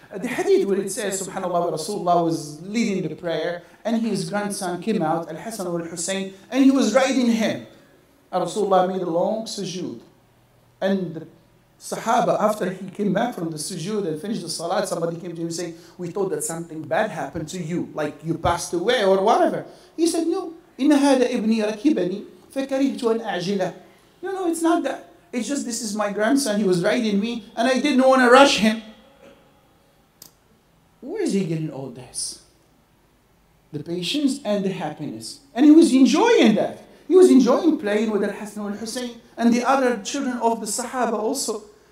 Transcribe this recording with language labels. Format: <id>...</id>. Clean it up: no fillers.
<en>The hadith where it says, subhanAllah, Rasulullah was leading the prayer and his grandson came out, Al-Hasan or Al-Hussein, and he was riding him. And Rasulullah made a long sujood. And the Sahaba, after he came back from the sujood and finished the salat, somebody came to him and said, we thought that something bad happened to you, like you passed away or whatever. He said, no,</en> <ar>إن هذا ابني ركبني فكرهت أن أعجله.</ar> <en>No, it's not that. It's just this is my grandson, he was riding me, and I didn't want to rush him. Where is he getting all this? The patience and the happiness. And he was enjoying that. He was enjoying playing with Al-Hasan and Hussein and the other children of the Sahaba also.</en>